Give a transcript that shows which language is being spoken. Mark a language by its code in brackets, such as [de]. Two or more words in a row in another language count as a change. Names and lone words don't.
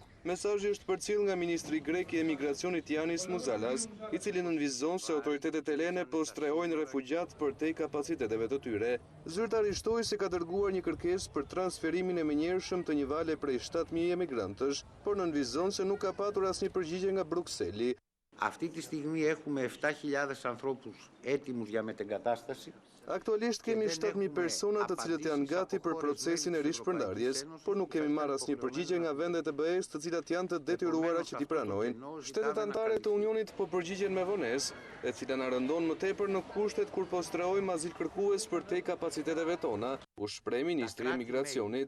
[sq] Mesazhi është përcjell nga ministri grek i emigracionit Yanis Muzalas, i cili nënvizon se autoritetet helene po strehojnë refugjat përtej kapaciteteve të tyre. Zyrtari shtoi se ka dërguar një kërkesë për transferimin e menjëhershëm të një vale prej 7.000 emigrantësh, por nënvizon se nuk ka patur asnjë përgjigje nga Brukseli. [el] Αυτή τη στιγμή έχουμε 7.000 ανθρώπους έτοιμους για μετεγκατάσταση. [sq] Aktualisht kemi 7.000 persona të cilët janë gati për procesin e rishpërndarjes, por nuk kemi marrë asnjë përgjigje nga vendet e BE-s të cilat janë të detyruara që t'i pranojnë. Shtetet anëtare të Unionit po përgjigjen me vonesë, e cila na rëndon më tepër në kushtet kur po strehojmë azilkërkues përtej kapaciteteve tona, u shpreh ministri i emigracionit.